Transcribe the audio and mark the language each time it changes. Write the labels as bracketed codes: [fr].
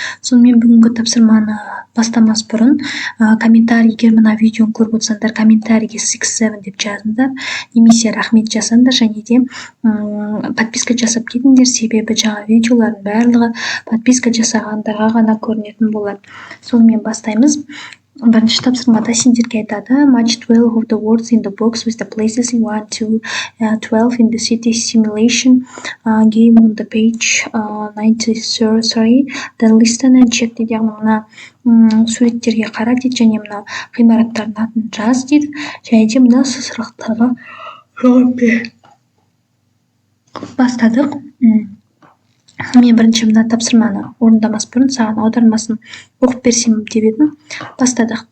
[kk] Сонымен бүгінгі тапсырманы бастамас бұрын комментарий, егер мына видеоны көріп отырсаңдар, комментарийге 6-7 деп жазыңдар, немесе рахмет жазыңдар, және де подписка жасап кетіңдер, себебі жаңа видеолардың барлығы подписка жасағандарға ғана көрінетін болады. Сонымен бастаймыз. Бірінші тапсырмада сендерге айтады: [en] Match 12 of the words in the box with the places in 1 to 12 in the city simulation game on the page 93. Then listen and check [kk] дейді. Яғни мына суреттерге қара дейді, және мына ғимараттардың атын жаз дейді, және де мына сұрақтарға жауап бер. Бастадық. Мен бірінші мына тапсырманы орындамас бұрын саған аудармасын оқып берсем деп едім. Бастадық.